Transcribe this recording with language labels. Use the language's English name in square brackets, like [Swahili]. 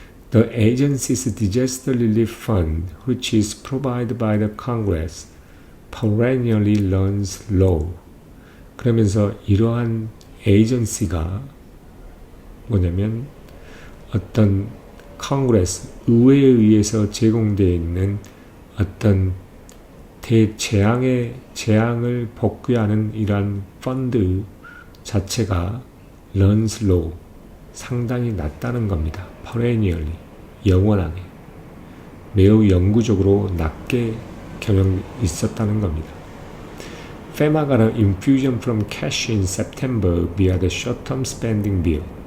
[English] The agency's Disaster Relief Fund, which is provided by the Congress, perennially runs low. [Korean] 그러면서 이러한 에이전시가 뭐냐면 어떤 컨그레스, 의회에 의해서 제공되어 있는 어떤 재앙을 복귀하는 이러한 펀드 자체가 [English] runs low, [Korean] 상당히 낮다는 겁니다. perennially, 영원하게, 매우 영구적으로 낮게 경영이 있었다는 겁니다. [English] FEMA got an infusion from cash in September via the short-term spending bill.